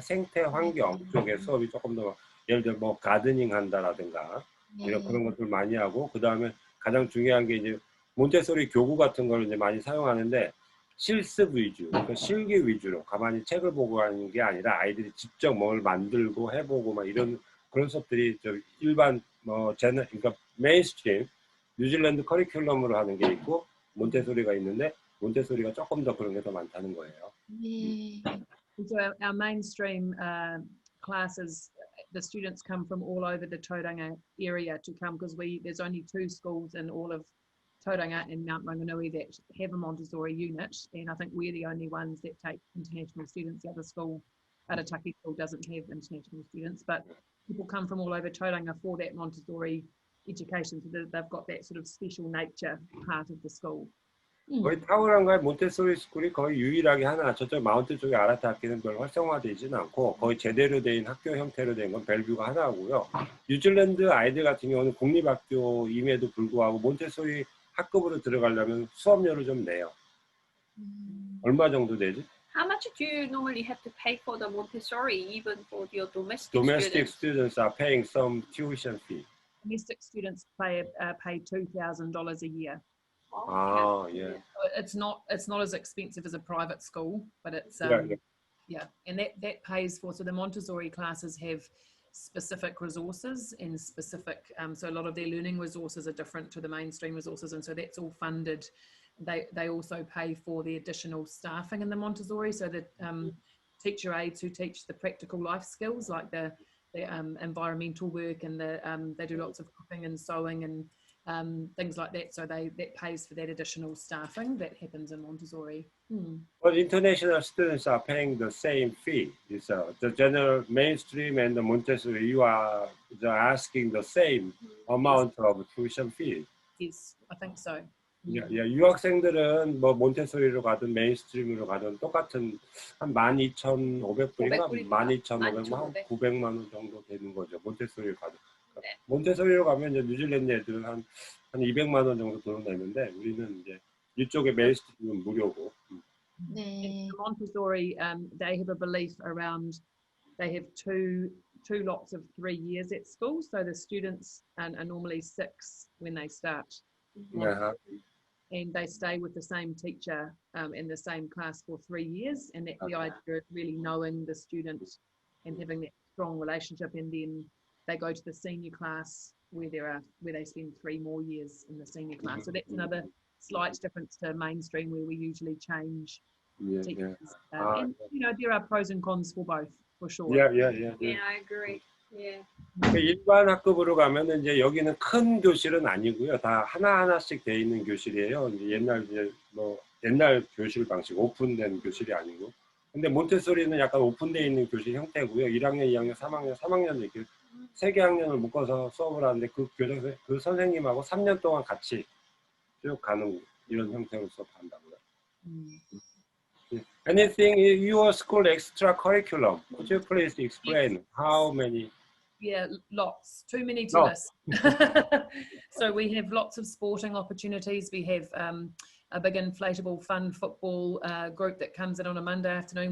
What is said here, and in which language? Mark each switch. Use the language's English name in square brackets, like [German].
[Korean] 생태 환경 쪽의 수업이 조금 더, 예를 들어 뭐 가드닝 한다라든가 이런 그런 것들 많이 하고, 그 다음에 가장 중요한 게 이제 몬테소리 교구 같은 걸 이제 많이 사용하는데 실습 위주, 그러니까 실기 위주로 가만히 책을 보고 하는 게 아니라 아이들이 직접 뭘 만들고 해보고 막 이런 그런 수업들이 저 일반 그러니까 메인스트림 뉴질랜드 커리큘럼으로 하는 게 있고 몬테소리가 있는데 몬테소리가 조금 더 그런 게 더 많다는 거예요. [English] So our mainstream classes, the students come from all over the Tauranga area to come because there's only 2 schools in all of Tauranga and Mount Ranganui that have a Montessori unit, and I think we're the only ones that take international students. The other school, Arataki School, doesn't have international students, but people come from all over Tauranga for that Montessori education, so they've got that sort of special nature part of the school. [Korean] 거의 타우랑가의 몬테소리 스쿨이 거의 유일하게 하나, 저쪽 마운트 쪽에 아라타키는 별 활성화되지는 않고 거의 제대로 된 학교 형태로 된 건 벨뷰가 하나고요. 뉴질랜드 아이들 같은 경우는 공립학교임에도 불구하고 몬테소리 학급으로 들어가려면 수업료를 좀 내요. 얼마 정도 되지? [English] How much do you normally have to pay for the Montessori, even for your Domestic students are paying some tuition fee. Domestic students pay $2,000 a year. Oh, yeah. It's not as expensive as a private school, but it's and that pays for. So the Montessori classes have specific resources and specific. So a lot of their learning resources are different to the mainstream resources, and so that's all funded they also pay for the additional staffing in the Montessori, so the teacher aides who teach the practical life skills like the environmental work, and they do lots of cooking and sewing and things like that. So that pays for that additional staffing that happens in Montessori. But international students are paying the same fee. It's, the general mainstream and the Montessori, you are asking the same amount of tuition fee. Yes, I think so. [Korean] 유학생들은 뭐 몬테소리로 가든 메인스트림으로 가든 똑같은 한 12,500불인가 12,500만 900만 원 정도 되는 거죠. 몬테소리로 가든. 네. 몬테소리로 가면 이제 뉴질랜드 애들은 한 200만 원 정도 돈을 내는데 우리는 이제 이쪽에 메인스트림은 무료고. 네. [English] Montessori, they have a belief around, they have two lots of 3 years at school, so the students are normally 6 when they start. And they stay with the same teacher in the same class for 3 years, and that's the idea of really knowing the student and having that strong relationship, and then they go to the senior class where they spend 3 more years in the senior class. So that's another slight difference to mainstream, where we usually change teachers. And you know, there are pros and cons for both, for sure. Yeah, I agree. Yeah. [Korean] 일반 학급으로 가면은 이제 여기는 큰 교실은 아니고요. 다 하나하나씩 돼 있는 교실이에요. 이제 옛날 교실 방식, 오픈된 교실이 아니고. 근데 몬테소리는 약간 오픈되어 있는 교실 형태고요. 1학년, 2학년, 3학년 이렇게 3개 학년을 묶어서 수업을 하는데 그 선생님하고 3년 동안 같이 쭉 가는 이런 형태로 수업한다고요. [English] Anything in your school extra curriculum? Could you please explain how many? Yeah, lots. Too many to list. So we have lots of sporting opportunities. We have a big inflatable fun football group that comes in on a Monday afternoon.